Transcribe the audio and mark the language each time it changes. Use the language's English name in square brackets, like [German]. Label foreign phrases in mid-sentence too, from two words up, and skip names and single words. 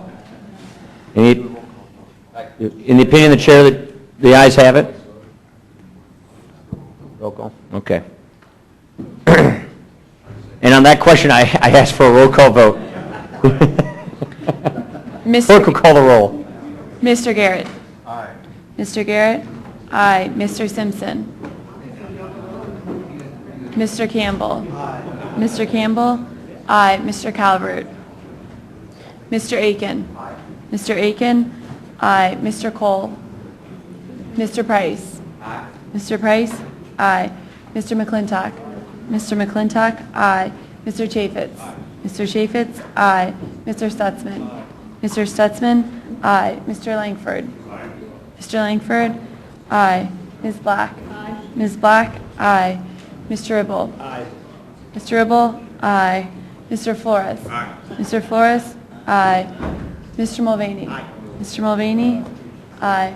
[English] In the opinion of the chair, that the ayes have it. Roll call. Okay. And on that question, I ask for a roll call vote. Clerk will call the roll. Mr. Garrett? Aye. Mr. Garrett? Aye. Mr. Simpson? Mr. Campbell? Aye. Mr. Campbell? Aye. Mr. Calvert? Mr. Aiken? Aye. Mr. Aiken? Aye. Mr. Cole? Mr. Price? Aye. Mr. Price? Aye. Mr. McClintock? Mr. McClintock? Aye. Mr. Chaffetz? Aye. Mr. Chaffetz? Aye. Mr. Stutzman? Mr. Stutzman? Aye. Mr. Langford? Aye. Mr. Langford? Aye. Ms. Black? Aye. Ms. Black? Aye. Mr. Ribble? Aye. Mr. Ribble? Aye. Mr. Flores? Aye. Mr. Flores? Aye. Mr. Mulvaney? Aye. Mr. Mulvaney? Aye.